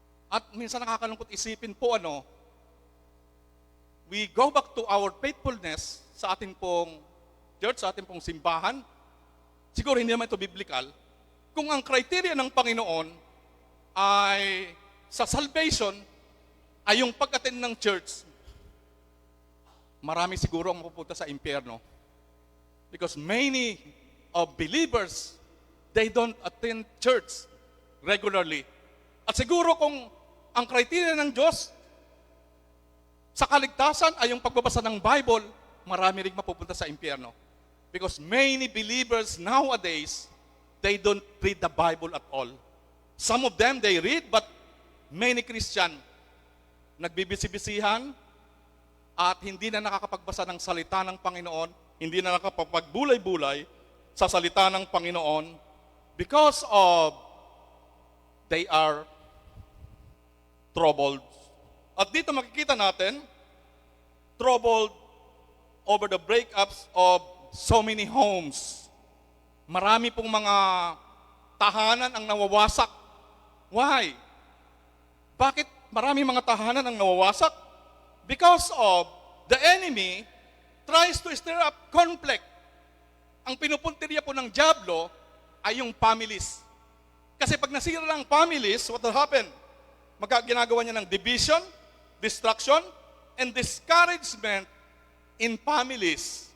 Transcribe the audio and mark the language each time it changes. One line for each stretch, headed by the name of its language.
Filipino: At minsan nakakalungkot isipin po
English: we go back to our faithfulness
Filipino: sa ating pong church, sa ating pong simbahan. Siguro hindi naman ito biblical. Kung ang criteria ng Panginoon ay sa salvation ay yung pag-attend ng church, marami siguro ang mapupunta sa impyerno.
English: Because many of believers, they don't attend church regularly.
Filipino: At siguro kung ang criteria ng Diyos sa kaligtasan ay yung pagbabasa ng Bible, marami rin mapupunta sa impyerno.
English: Because many believers nowadays, they don't read the Bible at all. Some of them, they read, but many Christian,
Filipino: nagbibisi-bisihan at hindi na nakakapagbasa ng salita ng Panginoon, hindi na nakakapagbulay-bulay sa salita ng Panginoon
English: because of they are troubled.
Filipino: At dito makikita natin,
English: troubled over the breakups of so many homes.
Filipino: Marami pong mga tahanan ang nawawasak.
English: Why?
Filipino: Bakit marami mga tahanan ang nawawasak?
English: Because of the enemy tries to stir up conflict.
Filipino: Ang pinupuntirya po ng dyablo ay yung families. Kasi pag nasira ang families,
English: what will happen?
Filipino: Ginagawa niya ng
English: division, destruction, and discouragement in families.